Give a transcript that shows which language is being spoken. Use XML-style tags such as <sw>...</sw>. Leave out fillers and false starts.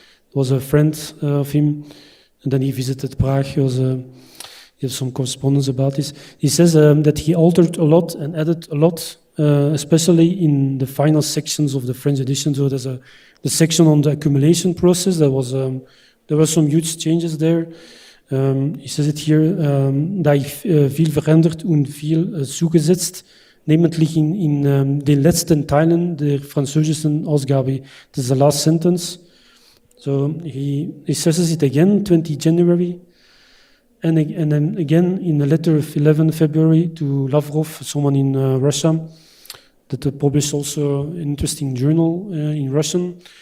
<en>It was a friend of him, and then he visited Prague. He has some correspondence about this. He says that he altered a lot and added a lot, especially in the final sections of the French edition. So there's the section on the accumulation process. There were some huge changes there. He says it here,</en> <de>da ich viel verändert und viel zugesetzt, namentlich in den letzten Teilen der französischen Ausgabe.</de> <en>This is the last sentence. So he stresses it again, 20 January, and then again in a letter of 11 February to Lavrov, someone in Russia, that published also an interesting journal in Russian.</en>